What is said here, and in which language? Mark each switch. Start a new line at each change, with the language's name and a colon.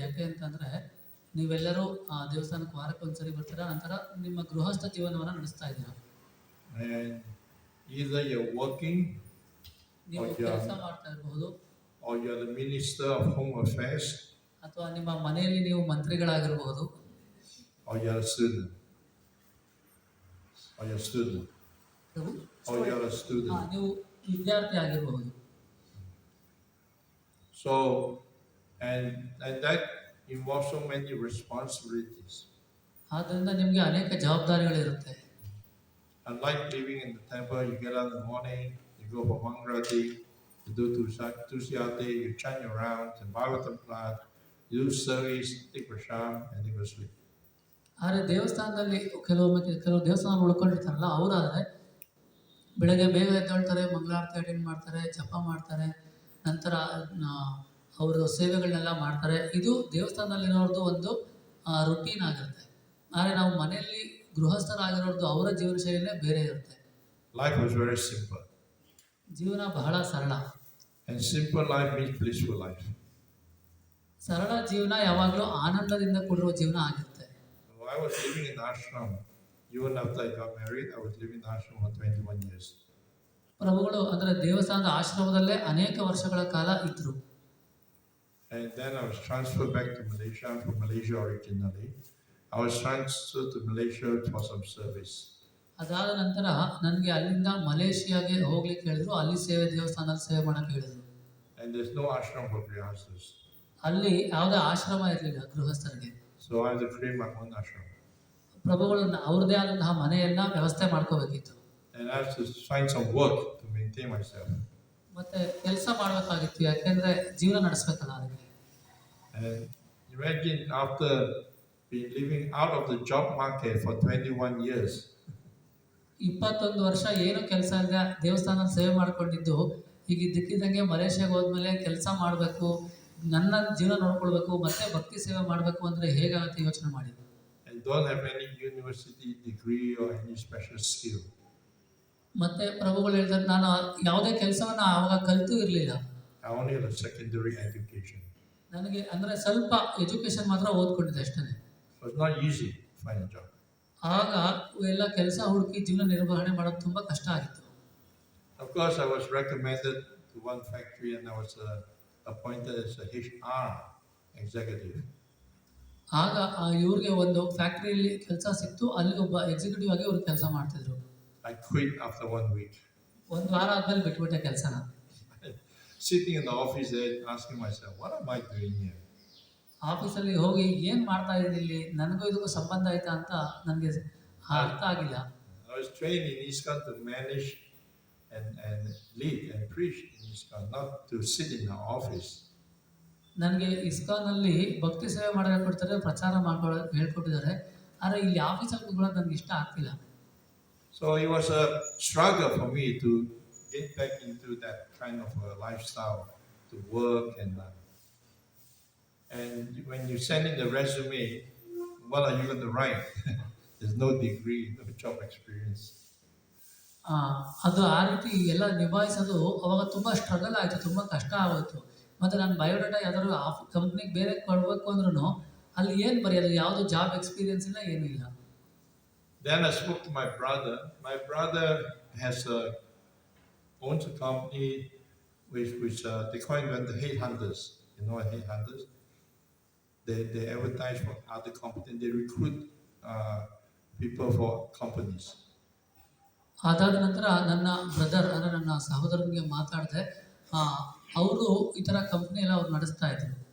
Kannada: ಯಾಕೆ ಅಂತಂದರೆ ನೀವೆಲ್ಲರೂ ದೇವಸ್ಥಾನಕ್ಕೆ ವಾರಕ್ಕೆ ಒಂದ್ಸರಿ ಬರ್ತೀರಾ, ನಂತರ ನಿಮ್ಮ ಗೃಹಸ್ಥ ಜೀವನವನ್ನು ನಡೆಸ್ತಾ ಇದ್ದೀರಾ.
English: And either you're working,
Kannada: ನೀವು ಕೆಲಸ ಮಾಡ್ತಾ ಇರಬಹುದು,
English: or you're the minister of home affairs,
Kannada: ಅಥವಾ ನಿಮ್ಮ ಮನೆಯಲ್ಲಿ ನೀವು ಮಂತ್ರಿಗಳಾಗಿರಬಹುದು,
English: or you're a student. Or you're a student. Or you're a student.
Kannada: ನೀವು ವಿದ್ಯಾರ್ಥಿ ಆಗಿರಬಹುದು.
English: So, and that involves so many responsibilities.
Kannada: ಆದ್ದರಿಂದ ನಿಮಗೆ ಅನೇಕ ಜವಾಬ್ದಾರಿಗಳಿರುತ್ತೆ.
English: Unlike living in the temple, you get up in the morning, you go for Mangrati, you do Tusyate, you chant your rounds, and Bhagavatam class, you do service, take prasham, and then go sleep.
Kannada: ಆದರೆ ದೇವಸ್ಥಾನದಲ್ಲಿ ಕೆಲವು ದೇವಸ್ಥಾನ ಉಳ್ಕೊಂಡಿರ್ತಾರಲ್ಲ, ಅವರಾದರೆ ಬೆಳಗ್ಗೆ ಬೇಗ ಎದ್ದೇಳ್ತಾರೆ, ಮಂಗಳಾರತಿ attend ಮಾಡ್ತಾರೆ, ಜಪ ಮಾಡ್ತಾರೆ, ನಂತರ ಅವರು ಸೇವೆಗಳನ್ನೆಲ್ಲ ಮಾಡ್ತಾರೆ. ಇದು ದೇವಸ್ಥಾನದಲ್ಲಿರೋರ್ದು ಒಂದು ರುಟೀನ್ ಆಗಿರುತ್ತೆ. ಆದರೆ ನಾವು ಮನೆಯಲ್ಲಿ ಗೃಹಸ್ಥರಾಗಿರೋರ್ದು ಅವರ ಜೀವನ ಶೈಲಿನೇ ಬೇರೆ ಇರುತ್ತೆ.
English: Life was very simple.
Kannada: ಜೀವನ ಬಹಳ ಸರಳ.
English: And simple life means blissful life.
Kannada: ಸರಳ ಜೀವನ ಯಾವಾಗಲೂ ಆನಂದದಿಂದ ಕೂಡಿರುವ ಜೀವನ ಆಗಿರುತ್ತೆ.
English: So I was living in ashram. Even after I got married, I was living in ashram for 21 years.
Kannada: ಪ್ರಭುಗಳು ಅಂದರೆ ದೇವಸ್ಥಾನದ ಆಶ್ರಮದಲ್ಲೇ ಅನೇಕ ವರ್ಷಗಳ ಕಾಲ ಇದ್ರು.
English: And then I was transferred back to Malaysia. I'm from Malaysia originally. I was transferred to Malaysia for some service.
Kannada: ಅದಾದ ನಂತರ ನನಗೆ ಅಲ್ಲಿಂದ ಮಲೇಷಿಯಾಗೆ ಹೋಗ್ಲಿಕ್ಕೆ ಹೇಳಿದ್ರು. ಅಲ್ಲಿ ದೇವಸ್ಥಾನದಲ್ಲಿ ಸೇವೆ ಮಾಡಕ್ಕೆ ಹೇಳಿದ್ರು.
English: And there's no ashram for grihasthas.
Kannada: ಅಲ್ಲಿ ಯಾವುದೇ ಆಶ್ರಮ ಇರಲಿಲ್ಲ ಗೃಹಸ್ಥರಿಗೆ.
English: So I had to create my own ashram.
Kannada: ಪ್ರಭುಗಳು ಅವ್ರದೇ ಆದಂತಹ ಮನೆಯನ್ನ ವ್ಯವಸ್ಥೆ ಮಾಡ್ಕೋಬೇಕಿತ್ತು.
English: And I have to find some work to maintain myself.
Kannada: ಮತ್ತೆ ಕೆಲಸ ಮಾಡಬೇಕಾಗಿತ್ತು, ಯಾಕೆಂದ್ರೆ ಜೀವನ ನಡೆಸಬೇಕಲ್ಲ ಅದಕ್ಕೆ.
English: And imagine after being living out of the job market for 21 years.
Kannada: 21 ವರ್ಷ ಏನು ಕೆಲಸ ಇಲ್ಲದೆ ದೇವಸ್ಥಾನದಲ್ಲಿ ಸೇವೆ ಮಾಡ್ಕೊಂಡಿದ್ದು, ಈಗ ದಿಕ್ಕಿದಂಗೆ ಮಲೇಷಿಯಾಗೆ ಹೋದ್ಮೇಲೆ ಕೆಲಸ ಮಾಡಬೇಕು, ನನ್ನ ಜೀವನ ನೋಡ್ಕೊಳ್ಬೇಕು, ಮತ್ತೆ ಭಕ್ತಿ ಸೇವೆ ಮಾಡಬೇಕು ಅಂದ್ರೆ ಹೇಗಾಗುತ್ತೆ ಯೋಚನೆ ಮಾಡಿ.
English: And don't have any university degree or any special skill.
Kannada: ಮತ್ತೆ ಪ್ರಭುಗಳು ಹೇಳಿದ್ರೆ ನಾನು ಯಾವುದೇ ಕೆಲಸವನ್ನ ಆವಾಗ ಕಲಿತು ಇರಲಿಲ್ಲ.
English: I only had a secondary education.
Kannada: ನನಗೆ ಅಂದ್ರೆ ಸ್ವಲ್ಪ ಎಜುಕೇಶನ್ ಮಾತ್ರ ಓದ್ಕೊಂಡಿದ್ದೆ ಅಷ್ಟೇ.
English: So it's not easy to find a job.
Kannada: ಆಗ ಎಲ್ಲ ಕೆಲಸ ಹುಡುಕಿ ಜೀವನ ನಿರ್ವಹಣೆ ಮಾಡೋದು ತುಂಬಾ ಕಷ್ಟ ಆಗಿತ್ತು.
English: Of course, I was recommended to one factory and I was appointed as a HR executive.
Kannada: ಆಗ ಇವ್ರಿಗೆ ಒಂದು ಫ್ಯಾಕ್ಟರಿಯಲ್ಲಿ ಕೆಲಸ ಸಿಕ್ತು, ಅಲ್ಲಿ ಒಬ್ಬ ಎಕ್ಸಿಕ್ಯೂಟಿವ್ ಆಗಿ ಇವ್ರು ಕೆಲಸ ಮಾಡ್ತಿದ್ರು.
English: I quit after 1 week.
Kannada: ಒಂದು ವಾರ ಆದ್ಮೇಲೆ ಬಿಟ್ಬಿಟ್ಟೆ ಕೆಲಸನ.
English: Sitting in the office there asking myself, what am I doing here?
Kannada: ಆಫೀಸಲ್ಲಿ ಹೋಗಿ ಏನು ಮಾಡ್ತಾ ಇದ್ದೀನಿ ಇಲ್ಲಿ, ನನಗೂ ಇದಕ್ಕೂ ಸಂಬಂಧ ಆಯ್ತಾ ಅಂತ ನನಗೆ ಅರ್ಥ ಆಗಿಲ್ಲ.
English: I was trained in ISKCON to manage and lead and preach in ISKCON, not to sit in the office.
Kannada: ನನಗೆ ಇಸ್ಕಾನಲ್ಲಿ ಭಕ್ತಿ ಸೇವೆ ಮಾಡೋಕೆ ಕೊಡ್ತಾರೆ, ಪ್ರಚಾರ ಮಾಡ್ಕೊಳ್ಳೋಕೆ ಹೇಳ್ಕೊಟ್ಟಿದ್ದಾರೆ, ಆದರೆ ಇಲ್ಲಿ ಆಫೀಸಲ್ಲಿ ಕೂತ್ಕೊಳ್ಳೋದು ನನಗೆ ಇಷ್ಟ ಆಗ್ತಿಲ್ಲ.
English: So it was a struggle for me to get back into that kind of a lifestyle, to work and when you send in the resume, what are you going to write? There's no degree, no job experience.
Kannada: ಆ, ಅದು ಆ ರೀತಿ ಎಲ್ಲ ನಿಭಾಯಿಸೋದು ಅವಾಗ ತುಂಬ struggle ಆಯಿತು, ತುಂಬ ಕಷ್ಟ ಆಗೋಯ್ತು. ಮತ್ತು ನಾನು ಬಯೋಡಾಟಾ ಯಾವ್ದಾದ್ರು ಕಂಪ್ನಿಗೆ ಬೇರೆ ಕೊಡಬೇಕು ಅಂದ್ರೂ ಅಲ್ಲಿ ಏನು ಬರೆಯೋದು, ಯಾವುದು ಜಾಬ್ ಎಕ್ಸ್ಪೀರಿಯನ್ಸ್ ಇಲ್ಲ, ಏನೂ ಇಲ್ಲ.
English: Then I spoke to my brother. My brother has owns a company which they call them the headhunters. You know what headhunters? They advertise for other companies. They recruit people for companies.
Kannada: ಅದಾದ ನಂತರ ನನ್ನ brother ಅಂದರೆ ನನ್ನ ಸಹೋದರನಿಗೆ ಮಾತಾಡಿದೆ. ಅವರು ಈ ಥರ ಕಂಪ್ನಿ ಎಲ್ಲ ಅವ್ರು ನಡೆಸ್ತಾ ಇದ್ರು.